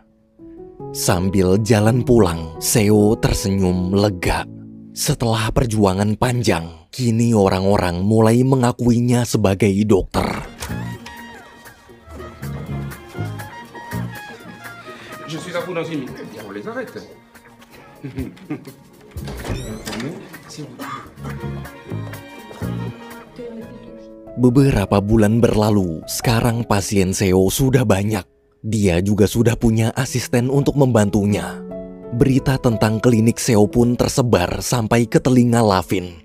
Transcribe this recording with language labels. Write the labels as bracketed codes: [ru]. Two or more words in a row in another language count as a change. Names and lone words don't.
[id] Sambil jalan pulang, Seo tersenyum lega. Setelah perjuangan panjang, kini orang-orang mulai mengakuinya sebagai dokter. [fr] Je suis là pour dans une minute. On les arrête. [id] Beberapa bulan berlalu, sekarang pasien Seo sudah banyak. Dia juga sudah punya asisten untuk membantunya. Berita tentang klinik Seo pun tersebar sampai ke telinga Lavin.